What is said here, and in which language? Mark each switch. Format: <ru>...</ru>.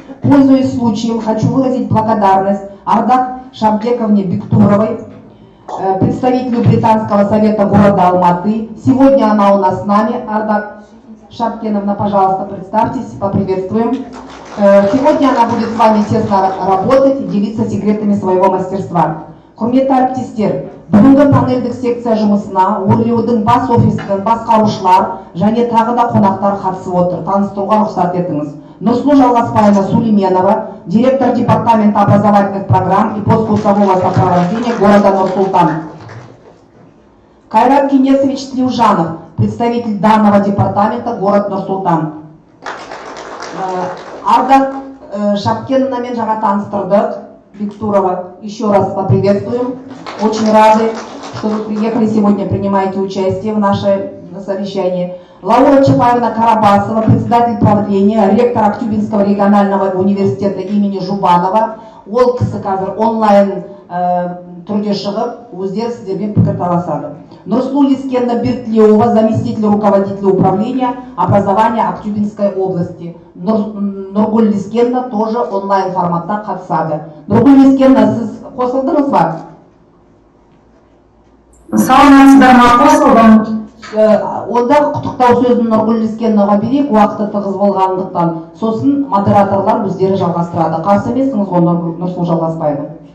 <ru>Пользуясь случаем, хочу выразить благодарность Ардак Шабдековне Бектуровой, представителю Британского совета города Алматы. Сегодня она у нас с нами. Ардак Шабкеновна, пожалуйста, представьтесь, поприветствуем. Сегодня она будет с вами тесно работать и делиться секретами своего мастерства.</ru> <kk>Құрметті әріптестер, бүгінгі панельдік секция жұмысына Өрлеудің бас офисінің басқарушылар және тағы да қонақтар қатысып отыр. Таныстыруға рұқсат етіңіз.</kk> <ru>Нұрсұлу Жалғасбаева Сулейменова, директор департамента образовательных программ и посткурсового сопровождения города Нур-Султан. Кайрат Кенесович Тлеужанов, представитель данного департамента, город Нур-Султан.</ru> <kk>Ардак Шапкеновна мен жаңа таныстырдық.</kk> <ru>Бектурова, еще раз поприветствуем. Очень рады, что вы приехали сегодня, принимаете участие в нашем совещании. Лаура Чапаевна Карабасова, председатель правления, ректор Актюбинского регионального университета имени Жубанова.</ru> <kk>Ол кісі қазір онлайн түрде шығып, өздері сіздермен пікір таласады.</kk> <ru>Нурсулу Лискенна Тлеужанова, заместитель руководителя управления образования Актюбинской области.</ru> <kk>Нургул Лискенна</kk> <ru>тоже</ru> <kk>онлайн форматта қатысады. Нургул Лискенна, сіз қосылдыңыз ба? Саламатсыздар ма? Қосылдым. Онда құттықтау сөзін Нургул Лискеннаға берейік, уақыты тығыз болғандықтан. Сосын модераторлар өздері жалғастырады. Қарсы емессіңіз ғой Нурсулу жалғаспайды.</kk>